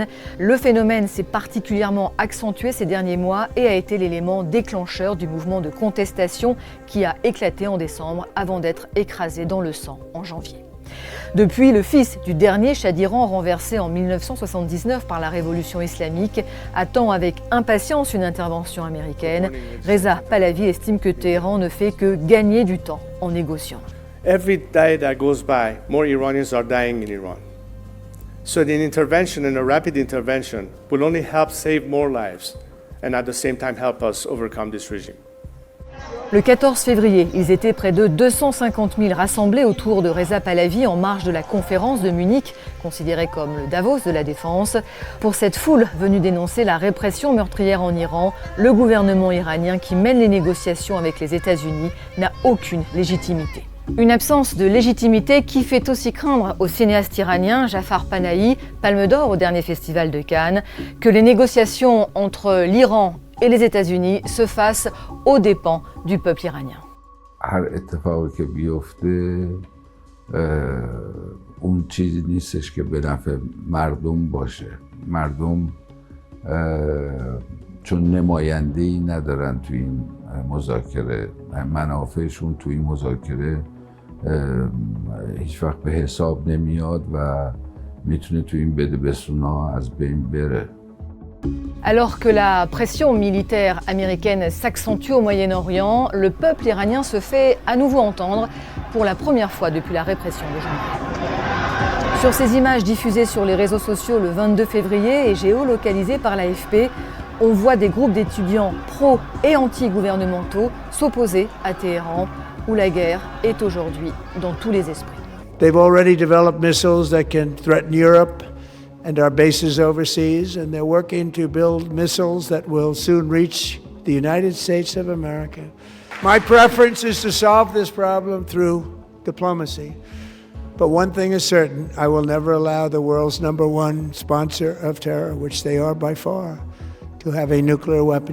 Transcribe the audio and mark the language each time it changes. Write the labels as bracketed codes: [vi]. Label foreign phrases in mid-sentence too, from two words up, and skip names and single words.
[fr] Le phénomène s'est particulièrement accentué ces derniers mois et a été l'élément déclencheur du mouvement de contestation qui a éclaté en décembre avant d'être écrasé dans le sang en janvier. Depuis, le fils du dernier Shah d'Iran, renversé en 1979 par la révolution islamique, attend avec impatience une intervention américaine. Reza Pahlavi estime que Téhéran ne fait que gagner du temps en négociant. [en] Every day that goes by, more Iranians are dying in Iran. So an intervention and a rapid intervention will only help save more lives and at the same time help us overcome this regime. [fr] Le 14 février, ils étaient près de 250 000 rassemblés autour de Reza Pahlavi en marge de la conférence de Munich, considérée comme le Davos de la défense. Pour cette foule venue dénoncer la répression meurtrière en Iran, le gouvernement iranien qui mène les négociations avec les États-Unis n'a aucune légitimité. Une absence de légitimité qui fait aussi craindre au cinéaste iranien Jafar Panahi, Palme d'Or au dernier festival de Cannes, que les négociations entre l'Iran et les États-Unis se fassent aux dépens du peuple iranien. [fa] هر اتفاقی که بیفته اون چیزی نیستش که به نفع مردم باشه. مردم چون نماینده‌ای ندارن تو این مذاکره، منافعشون تو این مذاکره هیچ وقت به حساب نمیاد و میتونه تو این بده-بستون‌ها از بین بره. [fr] Alors que la pression militaire américaine s'accentue au Moyen-Orient, le peuple iranien se fait à nouveau entendre pour la première fois depuis la répression de janvier. Sur ces images diffusées sur les réseaux sociaux le 22 février et géolocalisées par l'AFP, on voit des groupes d'étudiants pro- et anti-gouvernementaux s'opposer à Téhéran, où la guerre est aujourd'hui dans tous les esprits. [en] They've already developed missiles that can threaten Europe and our bases overseas, and they're working to build missiles that will soon reach the United States of America. My preference is to solve this problem through diplomacy. But one thing is certain, I will never allow the world's #1 sponsor of terror, which they are by far, to have a nuclear weapon.